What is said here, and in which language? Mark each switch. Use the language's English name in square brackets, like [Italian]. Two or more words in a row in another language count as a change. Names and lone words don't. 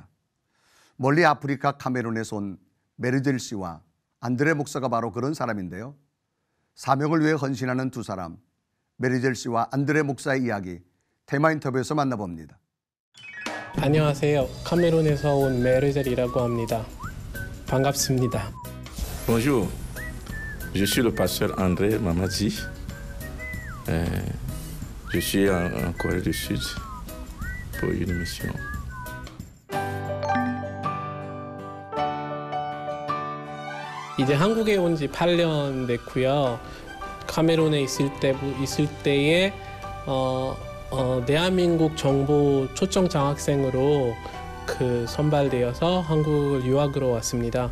[Korean] 멀리 아프리카 카메룬에서 온 메르젤 씨와 안드레 목사가 바로 그런 사람인데요. 사명을 위해 헌신하는 두 사람, 메르젤 씨와 안드레 목사의 이야기 테마 인터뷰에서 만나봅니다. 안녕하세요. 카메룬에서 온 메르젤이라고 합니다. 반갑습니다. [French] Bonjour, je suis le pasteur André Mamadi. Je suis en Corée du Sud pour une mission. [Korean] 이제 한국에 온 지 8년 됐고요. 카메룬에 있을 때에 대한민국 정부 초청 장학생으로 선발되어서 한국을 유학으로 왔습니다.